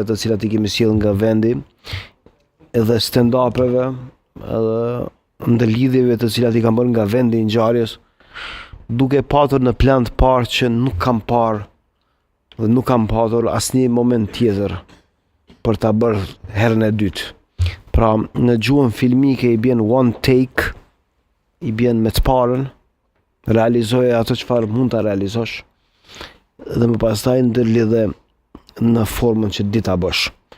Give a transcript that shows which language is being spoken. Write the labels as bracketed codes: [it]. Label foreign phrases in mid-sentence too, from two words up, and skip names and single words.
[sq] të cilat i kemi sjell nga vendi, edhe stand-upeve, edhe ndërlidhjeve të cilat i kam bërë nga vendi i ngjarjes, duke patur në plan të parë që nuk kam parë dhe nuk kam patur asnjë moment tjetër për ta bërë herën e dytë. Pra, në gjuhën filmike i bjen [en] one take, [sq] i bjen me të parën, realizoje ato çfarë mund ta realizosh dhe më pastaj ndërlidhe në formën që di ta bësh.